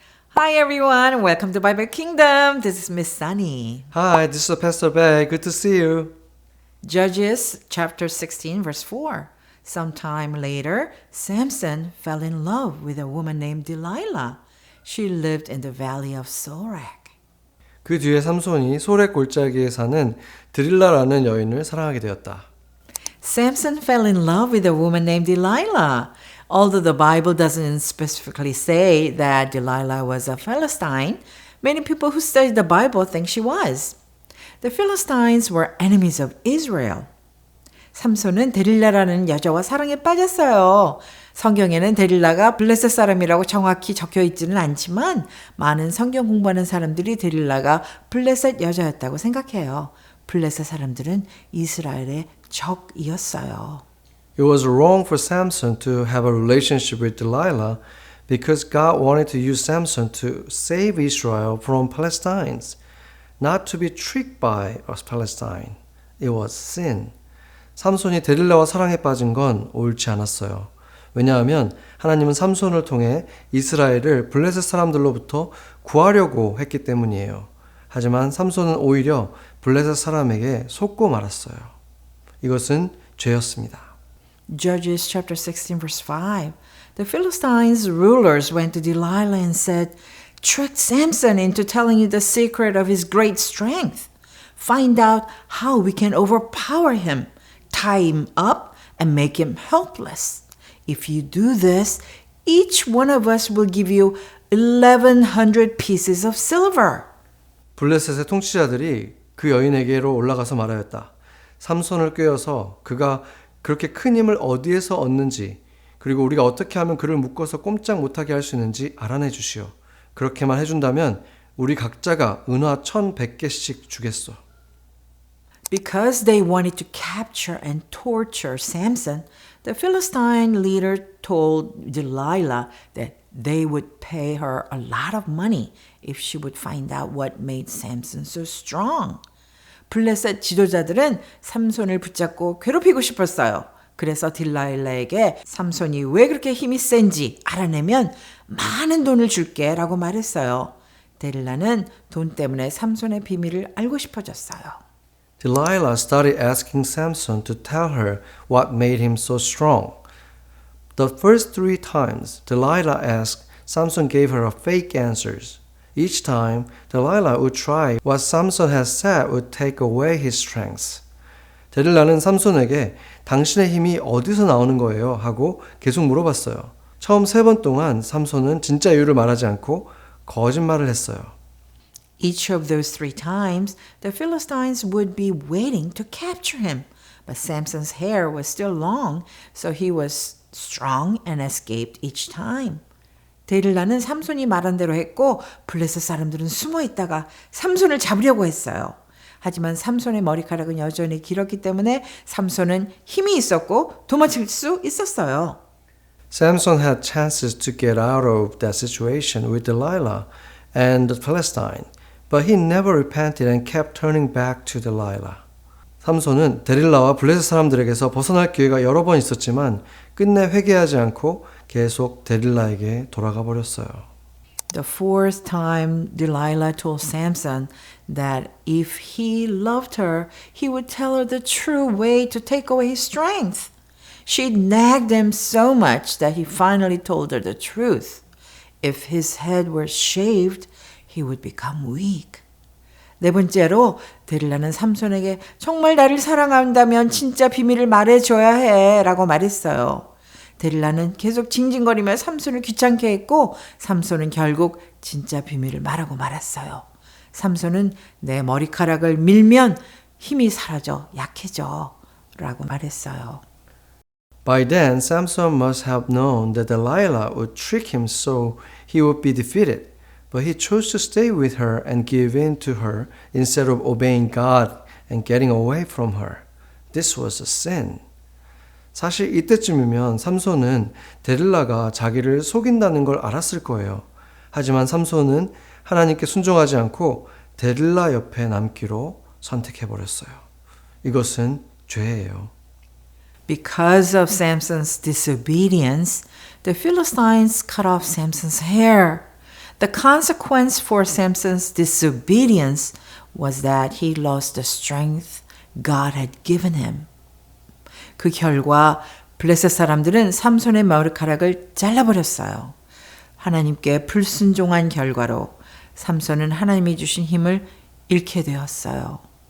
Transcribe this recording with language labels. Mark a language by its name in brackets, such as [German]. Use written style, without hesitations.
[English] Hi everyone, welcome to Bible Kingdom. This is Miss Sunny. Hi, this is Pastor Bear. Good to see you. Judges chapter 16 verse 4. Sometime later, Samson fell in love with a woman named Delilah. She lived in the valley of Sorek. [Korean] 그 뒤에 삼손이 소렉 골짜기에 사는 드릴라라는 여인을 사랑하게 되었다. [English] Samson fell in love with a woman named Delilah. Although the Bible doesn't specifically say that Delilah was a Philistine, many people who study the Bible think she was. The Philistines were enemies of Israel. [Korean] 삼손은 데릴라라는 여자와 사랑에 빠졌어요. 성경에는 데릴라가 블레셋 사람이라고 정확히 적혀 있지는 않지만 많은 성경 공부하는 사람들이 데릴라가 블레셋 여자였다고 생각해요. 블레셋 사람들은 이스라엘의 적이었어요. [English] It was wrong for Samson to have a relationship with Delilah because God wanted to use Samson to save Israel from Palestinians, not to be tricked by Palestine. It was sin. [Korean] 삼손이 데릴라와 사랑에 빠진 건 옳지 않았어요. 왜냐하면 하나님은 삼손을 통해 이스라엘을 블레셋 사람들로부터 구하려고 했기 때문이에요. 하지만 삼손은 오히려 블레셋 사람에게 속고 말았어요. 이것은 죄였습니다. [English] Judges chapter 16 verse 5. The Philistines' rulers went to Delilah and said, "Trick Samson into telling you the secret of his great strength. Find out how we can overpower him, tie him up, and make him helpless. If you do this, each one of us will give you 1,100 pieces of silver." [Korean] 블레셋의 통치자들이 그 여인에게로 올라가서 말하였다. 삼손을 꿰어서 그가 그렇게 큰 힘을 어디에서 얻는지 그리고 우리가 어떻게 하면 그를 묶어서 꼼짝 못하게 할 수 있는지 알아내 주시오. 그렇게만 해준다면 우리 각자가 은화 1,100개씩 주겠소. [English] Because they wanted to capture and torture Samson, the Philistine leader told Delilah that they would pay her a lot of money if she would find out what made Samson so strong. [Korean] 블레셋 지도자들은 삼손을 붙잡고 괴롭히고 싶었어요. 그래서 딜라일라에게 삼손이 왜 그렇게 힘이 센지 알아내면 많은 돈을 줄게 라고 말했어요. 딜라는 돈 때문에 삼손의 비밀을 알고 싶어졌어요. [English] Delilah started asking Samson to tell her what made him so strong. The first 3 times Delilah asked, Samson gave her fake answers. Each time, Delilah would try what Samson had said would take away his strength. [Korean] 데릴라는 삼손에게 당신의 힘이 어디서 나오는 거예요? 하고 계속 물어봤어요. 처음 3번 동안 삼손은 진짜 이유를 말하지 않고 거짓말을 했어요. [English] Each of those 3 times, the Philistines would be waiting to capture him. But Samson's hair was still long, so he was strong and escaped each time. [Korean] 데릴라는 삼손이 말한 대로 했고 블레셋 사람들은 숨어 있다가 삼손을 잡으려고 했어요. 하지만 삼손의 머리카락은 여전히 길었기 때문에 삼손은 힘이 있었고 도망칠 수 있었어요. [English] Samson had chances to get out of that situation with Delilah and the Philistine, but he never repented and kept turning back to Delilah. [Korean] 삼손은 데릴라와 블레셋 사람들에게서 벗어날 기회가 여러 번 있었지만 끝내 회개하지 않고 계속 데릴라에게 돌아가 버렸어요. [English] The fourth time, Delilah told Samson that if he loved her, he would tell her the true way to take away his strength. She nagged him so much that he finally told her the truth. If his head were shaved, he would become weak. [Korean] 네 번째로 데릴라는 삼손에게 정말 나를 사랑한다면 진짜 비밀을 말해줘야 해 라고 말했어요. 데릴라는 계속 징징거리며 삼손을 귀찮게 했고 삼손은 결국 진짜 비밀을 말하고 말았어요. 삼손은 내 머리카락을 밀면 힘이 사라져 약해져 라고 말했어요. [English] By then, Samson must have known that Delilah would trick him so he would be defeated. But he chose to stay with her and give in to her instead of obeying God and getting away from her. This was a sin. [Korean] 사실 이때쯤이면 삼손은 데릴라가 자기를 속인다는 걸 알았을 거예요. 하지만 삼손은 하나님께 순종하지 않고 데릴라 옆에 남기로 선택해버렸어요. 이것은 죄예요. [English] Because of Samson's disobedience, the Philistines cut off Samson's hair. The consequence for Samson's disobedience was that he lost the strength God had given him. [Korean] 그 결과 블레셋 사람들은 삼손의 머리카락을 잘라버렸어요. 하나님께 불순종한 결과로 삼손은 하나님이 주신 힘을 잃게 되었어요.